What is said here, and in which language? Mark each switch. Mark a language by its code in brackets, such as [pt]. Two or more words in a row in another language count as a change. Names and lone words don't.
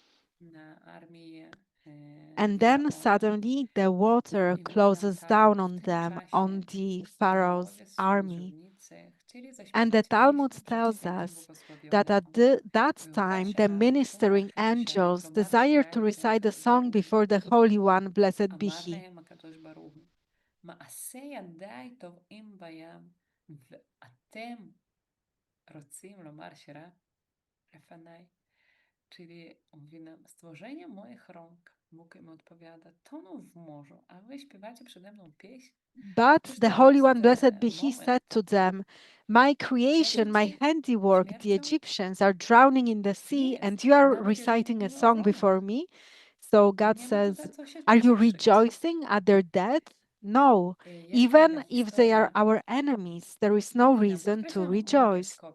[en] And then suddenly the water closes down on them, on the Pharaoh's army. And the Talmud tells us that at that time, the ministering angels desired to recite a song before the Holy One, blessed be He. [he] מעשה ידיי טובעים בים, ואתם רוצים לומר שירה לפניי. [pl] Czyli mówi nam, stworzenie moich rąk. Bóg im odpowiada, toną w morzu, a wy śpiewacie przede mną pieśń? [en] But the Holy One, blessed be He, said to them, my creation, my handiwork, the Egyptians are drowning in the sea, and you are reciting a song before me. So God says, are you rejoicing at their death? No, even if they are our enemies, there is no reason to rejoice.